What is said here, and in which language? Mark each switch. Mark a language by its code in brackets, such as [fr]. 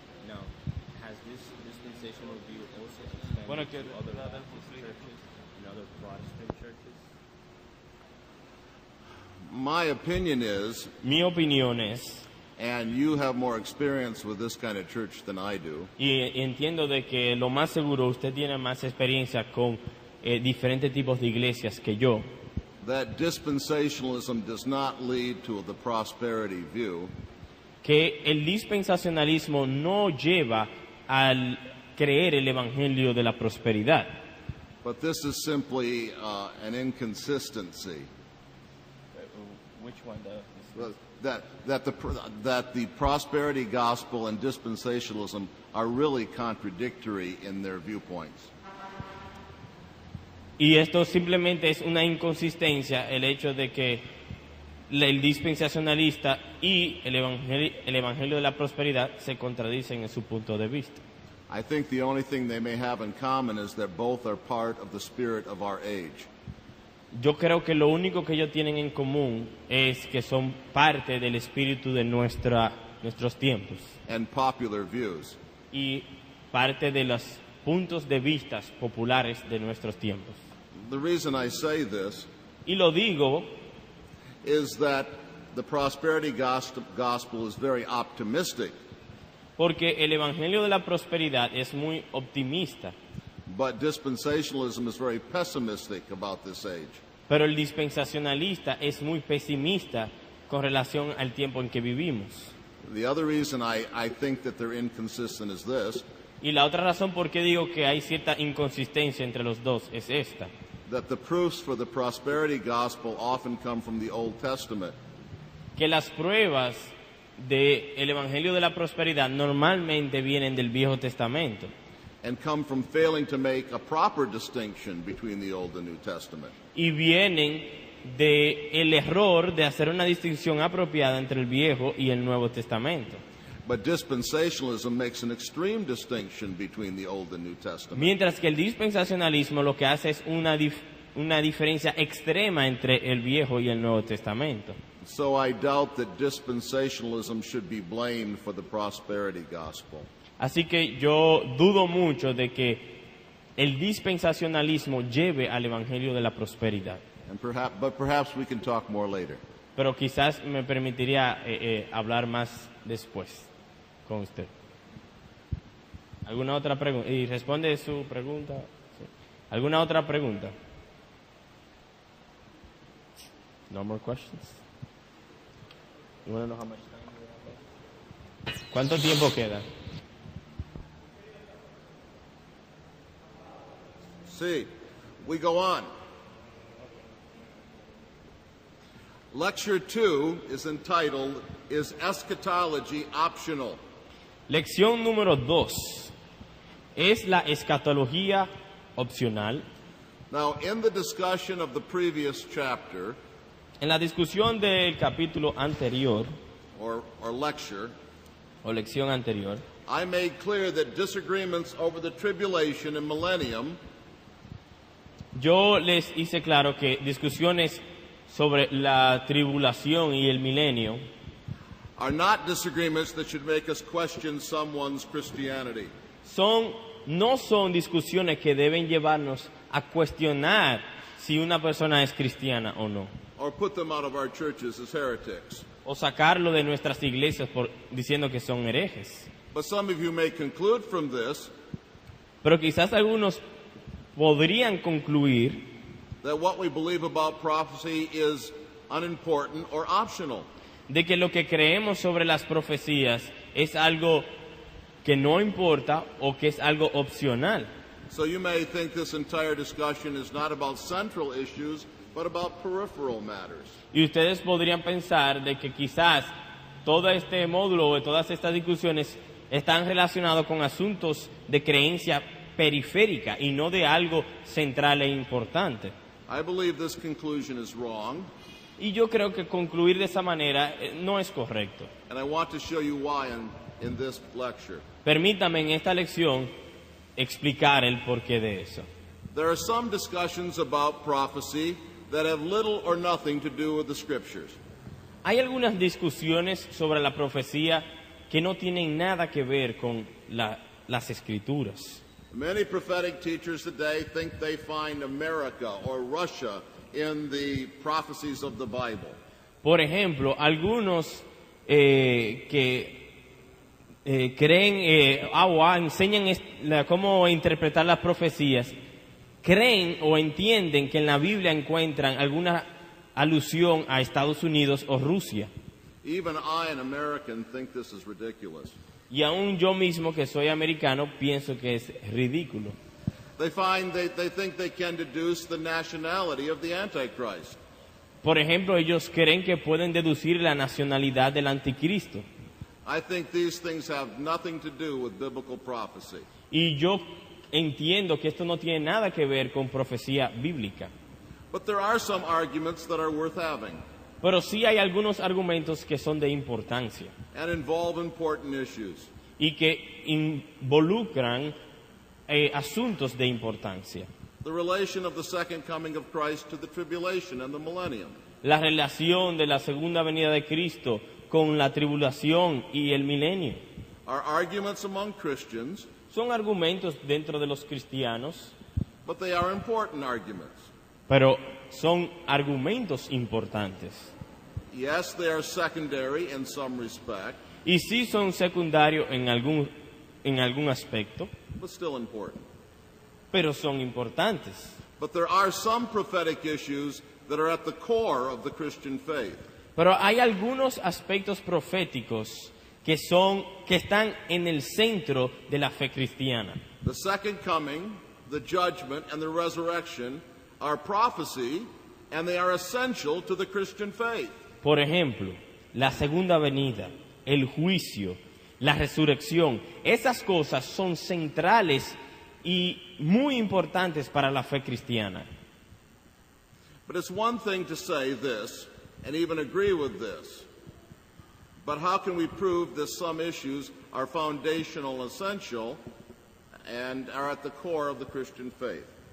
[en] Now, has this dispensational view also expanded to other Baptist churches and other Protestant churches? My opinion is, [es] Mi opinión es, [en] and you have more experience with this kind of church than I do, [es] y entiendo de que lo más seguro usted tiene más experiencia con diferentes tipos de iglesias que yo, [en] that dispensationalism does not lead to the prosperity view, [es] que el dispensacionalismo no lleva al creer el evangelio de la prosperidad, [en] but this is simply an inconsistency. Which one? That the prosperity gospel and dispensationalism are really contradictory in their viewpoints. [es] Y esto simplemente es una inconsistencia, el hecho de que el dispensacionalista y el evangelio de la prosperidad se contradicen en su punto de vista. [en] I think the only thing they may have in common is that both are part of the spirit of our age. [es] Yo creo que lo único que ellos tienen en común es que son parte del espíritu de nuestros tiempos [en] And popular views. [es] y parte de los puntos de vista populares de nuestros tiempos. [en] The reason I say this [es] Y lo digo [en] is that the prosperity gospel is very optimistic, [es] porque el evangelio de la prosperidad es muy optimista, [en] but dispensationalism is very pessimistic about this age. [es] pero el dispensacionalista es muy pesimista con relación al tiempo en que vivimos. [en] The other reason I think that they're inconsistent is this, [es] Y la otra razón por qué digo que hay cierta inconsistencia entre los dos es esta, [en] that the proofs for the prosperity gospel often come from the Old Testament, [es] que las pruebas del evangelio de la prosperidad normalmente vienen del Viejo Testamento [en] and come from failing to make a proper distinction between the Old and New Testament. [es] y vienen del error de hacer una distinción apropiada entre el Viejo y el Nuevo Testamento. [en] But dispensationalism makes an extreme distinction between the Old and New Testament. [es] Mientras que el dispensacionalismo lo que hace es una diferencia extrema entre el Viejo y el Nuevo Testamento. [en] So I doubt that dispensationalism should be blamed for the prosperity gospel. [es] Así que yo dudo mucho de que el dispensacionalismo lleve al evangelio de la prosperidad. [en] But perhaps we can talk more later. [es] Pero quizás me permitiría hablar más después con usted. ¿Alguna otra pregunta? Y responde su pregunta. Sí. ¿Alguna otra pregunta? [en] No more questions. You want to know how much time we have left? [es] ¿Cuánto tiempo queda? [en] See, we go on. Lecture 2 is entitled, Is Eschatology Optional? [es] Lección número 2. ¿Es la escatología opcional? [en] Now, in the discussion of the previous chapter, [es] En la discusión del capítulo anterior, [en] or lecture, [es] o lección anterior, [en] I made clear that disagreements over the tribulation and millennium [es] yo les hice claro que discusiones sobre la tribulación y el milenio [en] are not disagreements that should make us question someone's Christianity. [es] no son discusiones que deben llevarnos a cuestionar si una persona es cristiana o no, [en] Or put them out of our churches as heretics. [es] o sacarlo de nuestras iglesias diciendo que son herejes. [en] But some of you may conclude from this [es] Pero quizás algunos podrían concluir [en] that what we believe about prophecy is unimportant or optional. [es] de que lo que creemos sobre las profecías es algo que no importa o que es algo opcional. [en] So you may think this entire discussion is not about central issues, but about peripheral matters. [es] Y ustedes podrían pensar de que quizás todo este módulo o todas estas discusiones están relacionados con asuntos de creencia periférica y no de algo central e importante. [en] I believe this conclusion is wrong, [es] Y yo creo que concluir de esa manera no es correcto. [en] and I want to show you why in this lecture. [es] Permítame en esta lección explicar el porqué de eso. [en] There are some discussions about prophecy that have little or nothing to do with the scriptures. [es] Hay algunas discusiones sobre la profecía que no tienen nada que ver con las escrituras. [en] Many prophetic teachers today think they find America or Russia in the prophecies of the Bible. [es] Por ejemplo, algunos que creen o enseñan cómo interpretar las profecías, creen o entienden que en la Biblia encuentran alguna alusión a Estados Unidos o Rusia. [en] Even I, an American, think this is ridiculous. [es] Y aún yo mismo, que soy americano, pienso que es ridículo. [en] They think they can deduce the nationality of the Antichrist. [es] Por ejemplo, ellos creen que pueden deducir la nacionalidad del anticristo. [en] I think these things have nothing to do with biblical prophecy. [es] Y yo entiendo que esto no tiene nada que ver con profecía bíblica. [en] But there are some arguments that are worth having [es] Pero sí hay algunos argumentos que son de importancia [en] and involve important issues. [es] y que involucran asuntos de importancia. [en] The relation of the second coming of Christ to the tribulation and the millennium. [es] La relación de la segunda venida de Cristo con la tribulación y el milenio. [en] Are arguments among Christians, [es] Son argumentos dentro de los cristianos, [en] but they are important arguments. [es] pero son argumentos importantes. [en] Yes, they are secondary in some respect, [es] Y sí son secundarios en algún aspecto, [en] but still important. [es] pero son importantes. [en] But there are some prophetic issues that are at the core of the Christian faith. [es] Pero hay algunos aspectos proféticos que están en el centro de la fe cristiana. [en] The second coming, the judgment, and the resurrection are prophecy, and they are essential to the Christian faith. [es] Por ejemplo, la segunda venida, el juicio, la resurrección, esas cosas son centrales y muy importantes para la fe cristiana. [en] But it's one thing to say this and even agree with this. But how can we prove that some issues are foundational, essential, and are at the core of the Christian faith?